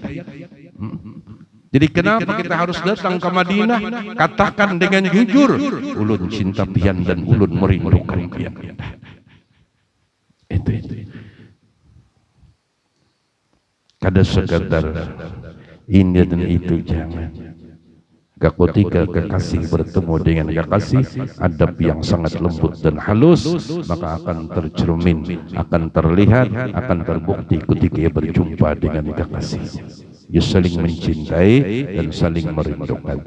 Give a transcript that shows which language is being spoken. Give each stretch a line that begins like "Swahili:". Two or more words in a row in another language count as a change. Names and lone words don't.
Indonesian: Jadi kenapa kita harus datang ke Madinah?
Banjar: Katakan dengan jujur, ulun cinta pian dan ulun merindukan pian. Itu. Kada sekadar ini dan itu, jangan.
Indonesian: Ketika kekasih bertemu dengan kekasih, adab yang sangat lembut dan halus, maka akan tercermin, akan terlihat, akan terbukti ketika ia berjumpa dengan kekasihnya. Ia saling mencintai dan saling merindukan.